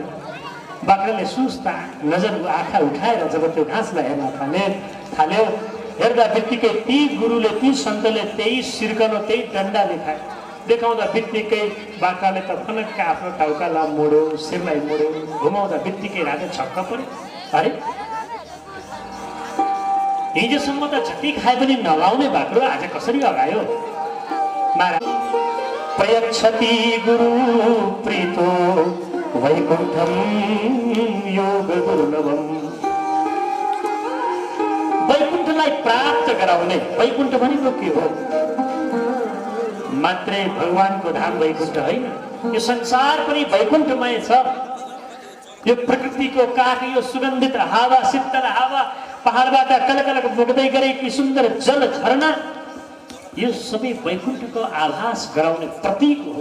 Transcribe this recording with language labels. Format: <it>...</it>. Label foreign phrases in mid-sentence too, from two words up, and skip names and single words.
<ne>बाख्राले सुस्ता नजर आँखा उठाएर जब त्यो घाँसलाई हेर्न थाल्यो, हेर्दा बित्तिकै ती गुरुले, ती सन्तले त्यही सिर्कनो, त्यही डन्डा देखाउँदा बित्तिकै बाख्राले त फनक्क आफ्नो टाउकालाई मोड्यो, शिरलाई मोड्यो। घुमाउँदा बित्तिकै राजा छक्क पर्यो। अरे हिजोसम्म त जति खाए पनि नलाउने बाख्रो आज कसरी अगायो?</ne> <sa>महाराज, प्रयच्छति गुरु प्रीतो वैकुण्ठम योग दुर्लभम।</sa> <ne>वैकुण्ठलाई प्राप्त गराउने, वैकुण्ठ भनेको के हो? मात्रै भगवानको धाम वैकुण्ठ होइन, यो संसार पनि वैकुण्ठमय छ। यो प्रकृतिको काठ, यो सुगन्धित हावा, शीतल हावा, पहाडबाट कलकलक बग्दै गरेकी सुन्दर जल झरना, यो सबै वैकुण्ठको आभास गराउने प्रतीक हो।</ne>